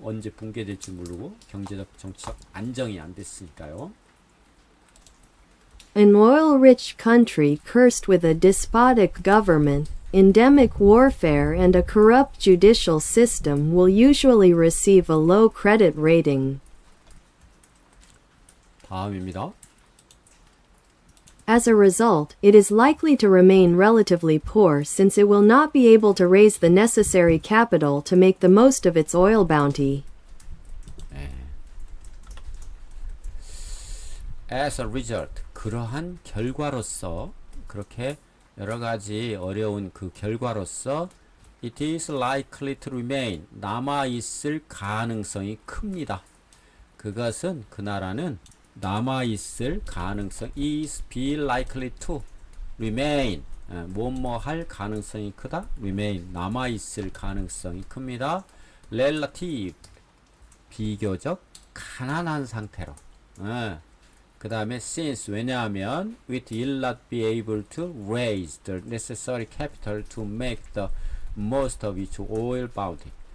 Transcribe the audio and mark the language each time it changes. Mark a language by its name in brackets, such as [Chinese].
[Korean] 언제 붕괴될지 모르고 경제적 정치적 안정이 안 됐으니까요. [English] An oil-rich country cursed with a despotic government, endemic warfare, and a corrupt judicial system will usually receive a low credit rating. [Korean] 다음입니다. [English] As a result, it is likely to remain relatively poor since it will not be able to raise the necessary capital to make the most of its oil bounty. As a result, [Korean] 그러한 결과로서, 그렇게 여러 가지 어려운 그 결과로서 [English] it is likely to remain, [Korean] 남아있을 가능성이 큽니다. 그것은, 그 나라는 남아있을 가능성, [English] is be likely to remain, [Korean] 뭐뭐 할 가능성이 크다, remain, 남아있을 가능성이 큽니다. relative, 비교적 가난한 상태로. 그 다음에 [English] since, [Korean] 왜냐하면 [English] it will not be able to raise the necessary capital to make the most of its oil bounty.